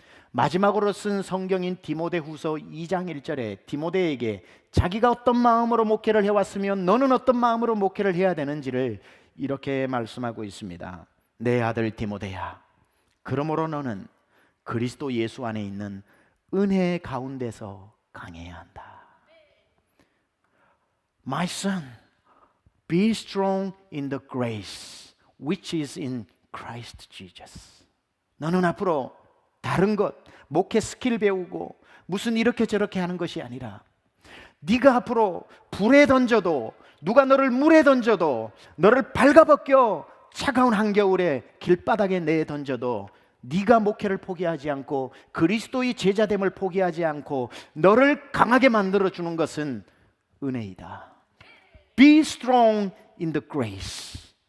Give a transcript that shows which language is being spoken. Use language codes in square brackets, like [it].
[ko] 마지막으로 쓴 성경인 디모데후서 2장 1절에 디모데에게 자기가 어떤 마음으로 목회를 해왔으면 너는 어떤 마음으로 목회를 해야 되는지를 이렇게 말씀하고 있습니다. 내 아들 디모데야, 그러므로 너는 그리스도 예수 안에 있는 은혜 가운데서 강해야 한다. [en] My son, be strong in the grace which is in Christ Jesus. [ko] 너는 앞으로 다른 것, 목회 스킬 배우고 무슨 이렇게 저렇게 하는 것이 아니라 네가 앞으로 불에 던져도, 누가 너를 물에 던져도, 너를 발가벗겨 차가운 한겨울에 길바닥에 내에 던져도 네가 목회를 포기하지 않고 그리스도의 제자됨을 포기하지 않고 너를 강하게 만들어주는 것은 은혜이다. [en] Be strong in the grace.